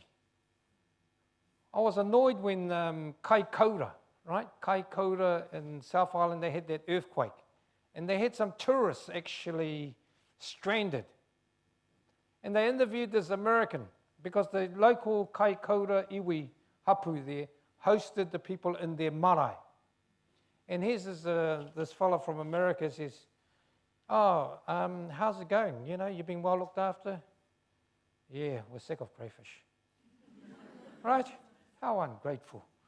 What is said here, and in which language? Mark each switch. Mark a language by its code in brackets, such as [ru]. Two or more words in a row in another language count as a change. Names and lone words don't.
[en] I was annoyed when Kai Kaura, right? Kai Kaura in South Island, they had that earthquake. And they had some tourists actually stranded. And they interviewed this American because the local Kaikoura [mi] iwi hapu [en] there hosted the people in their marae. And here's this fellow from America says, oh, how's it going? You know, you've been well looked after? Yeah, we're sick of crayfish. Right? How ungrateful.